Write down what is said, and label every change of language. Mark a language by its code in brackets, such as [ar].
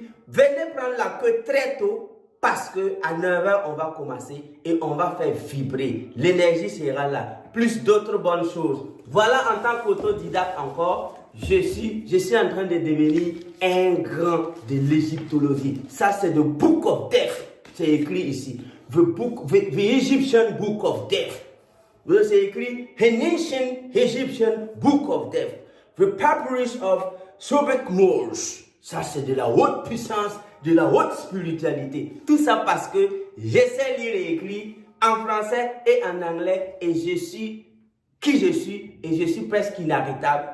[fr] Venez prendre la queue très tôt parce qu'à 9h, on va commencer et on va faire vibrer. L'énergie sera là. Plus d'autres bonnes choses. Voilà, en tant qu'autodidacte encore, je suis en train de devenir un grand de l'égyptologie. Ça, c'est le Book of Death. C'est écrit ici. [en] The Egyptian Book of Death. [fr] C'est écrit An Ancient Egyptian Book of Death. [en] The Papyrus of Sobek Moors. [fr] Ça, c'est de la haute puissance, de la haute spiritualité. Tout ça parce que j'essaie de lire et écrire en français et en anglais et je suis qui je suis et je suis presque inarrêtable.